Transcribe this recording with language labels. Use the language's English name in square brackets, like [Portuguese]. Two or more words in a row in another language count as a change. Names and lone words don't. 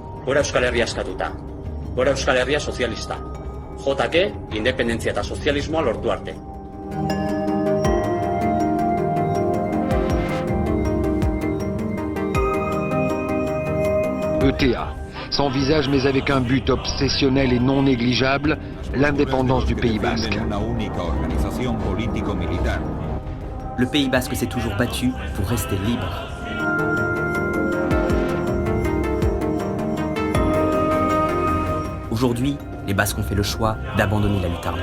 [Basque] gora Euskal Herria eskatuta, gora Euskal Herria sozialista, JK, independentzia eta sozialismoa lortu arte. ETA, [French] sans visage mais avec un but obsessionnel et non négligeable, l'indépendance du Pays Basque. Le Pays Basque s'est toujours battu pour rester libre. Aujourd'hui, les Basques ont fait le choix d'abandonner la lutte armée.